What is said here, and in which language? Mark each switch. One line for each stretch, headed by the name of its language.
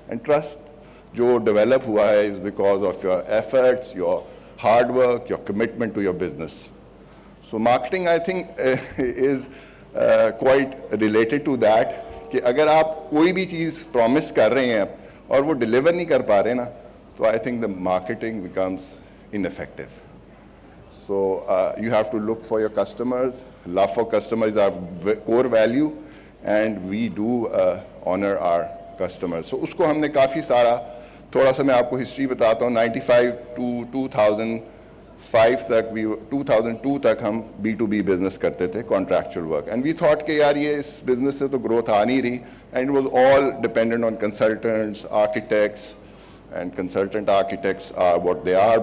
English: and trust
Hindi: जो develop हुआ है
English: Is because of your efforts, your hard work, your commitment to your business. So marketing I think is quite related to that
Hindi: कि अगर आप कोई भी चीज़ promise कर रहे हैं और वो डिलीवर नहीं कर पा रहे ना, तो
English: I think the marketing becomes ineffective. So you have to look for your customers. Love for customers is our core value, and we do honor our customers.
Hindi: So उसको हमने काफ़ी सारा, थोड़ा सा मैं आपको हिस्ट्री बताता हूँ. 95 to 2005 तक 2002 तक हम B2B बिजनेस करते थे, contractual work.
English: and we thought
Hindi: कि यार ये इस बिजनेस से तो ग्रोथ आ नहीं रही.
English: And it was all dependent on consultants, architects, and consultant architects are what they are.